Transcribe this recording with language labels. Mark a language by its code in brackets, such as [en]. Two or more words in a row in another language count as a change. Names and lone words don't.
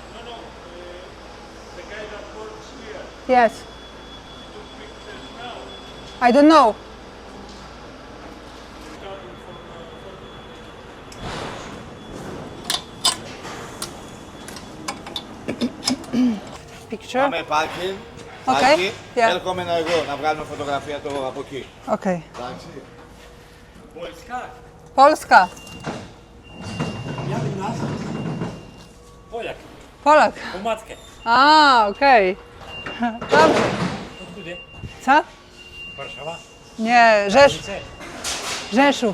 [en] The guy that works here. Yes. Took pictures now. I don't know. Picture? [el] Πάμε πάρκινγκ. [en] Okay. [el] Πάρκινγκ. [en] Yeah. [el] Έρχομαι εγώ να βγάλουμε φωτογραφία το από εκεί. [en] Okay. [pl] Πολska. Polska. Polak, Polak. po matkę. A, okej. Dobrze. Odkudy? Co? Warszawa? Nie, Gdzie? Rzeszów.